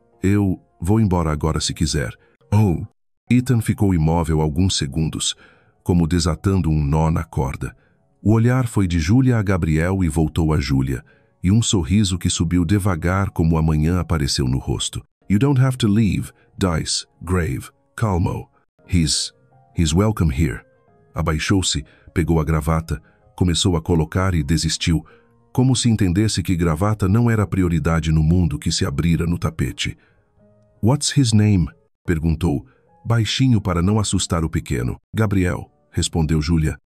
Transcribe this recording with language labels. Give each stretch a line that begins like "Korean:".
Portuguese: Eu vou embora agora se quiser. Oh! Ethan ficou imóvel alguns segundos, como desatando um nó na corda. O olhar foi de Julia a Gabriel e voltou a Julia, e um sorriso que subiu devagar como a manhã apareceu no rosto.
English: You don't have to leave, Dice, Grave, Calmo. He's welcome here.
Portuguese: Abaixou-se, pegou a gravata, começou a colocar e desistiu, como se entendesse que gravata não era a prioridade no mundo que se abrira no tapete.
English: What's his name?
Portuguese: Perguntou, baixinho para não assustar o pequeno. Gabriel, respondeu Julia.